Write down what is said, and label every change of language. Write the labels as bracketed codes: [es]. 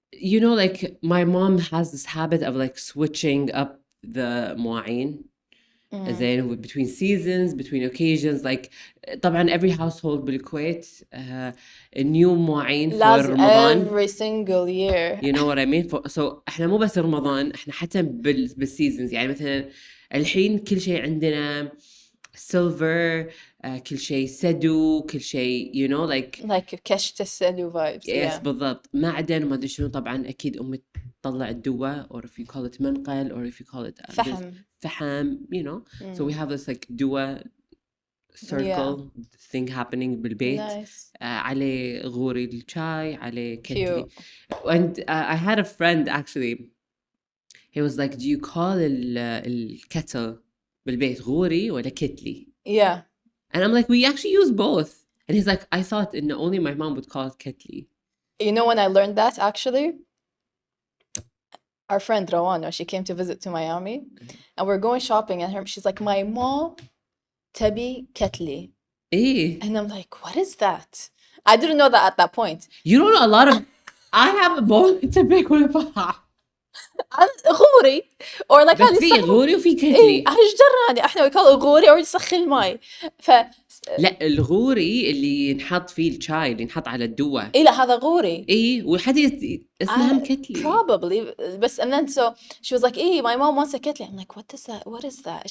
[en] You know, like my mom has this habit of like switching up the [ar] مواعين زين [en] between seasons, between occasions. Like طبعا every household بالكويت a new مواعين for [ar] لازم رمضان. [en] every single year. You know what I mean? [ar] So احنا مو بس رمضان، احنا حتى بالسيزونز. يعني مثلا الحين كل شيء عندنا silver، كل شيء سدو، كل شيء [en] you know like [ar] كشت السلو vibes. yes بالضبط. معدن وما ادري شنو. طبعا اكيد امي تطلع الدواء [en] or if you call it منقل or if you call it فحم you know. So we have this like دواء circle thing happening بالبيت. Nice. [ar] عليه غوري الشاي، عليه كتلي. [en] And I had a friend actually, he was like, do you call [ar] الكتل بالبيت غوري ولا كتلي? [en] Yeah. And I'm like, we actually use both. And he's like, I thought only my mom would call it ketli. You know when I learned that, actually? Our friend Rawana, she came to visit to Miami, and we're going shopping, and she's like, my mom tabi ketli. And I'm like, what is that? I didn't know that at that point. You don't know a lot of... I have a bowl to pick with غوري or like [ar] بس في غوري وفي كتلي. جراني احنا [en] we call it [ar] غوري or يسخن الماء. لا الغوري اللي ينحط فيه الشاي، اللي ينحط على الدواء. لا هذا غوري. وحد اسمها كتلي. [en] Probably. بس and then so she was like my mom wants a kettle. I'm like, what is that?